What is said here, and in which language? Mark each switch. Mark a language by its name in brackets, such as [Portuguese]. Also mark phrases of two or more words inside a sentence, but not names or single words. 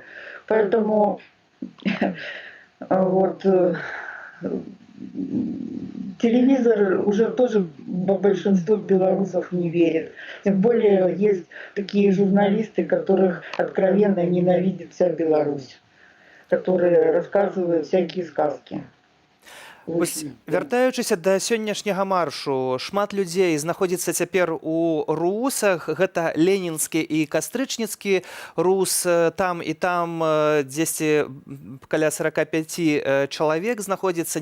[Russian] Поэтому вот телевизор уже тоже большинство белорусов не верит. Тем более есть такие журналисты, которых откровенно ненавидит вся Беларусь, которые рассказывают всякие сказки. [Belarusian] Вось, вяртаючыся да сённяшняга маршу, шмат людзей знаходзіцца цяпер у русах. Гэта ленінскі і кастрычніцкі рус. Там і там дзесьці каля 45 чалавек знаходзіцца.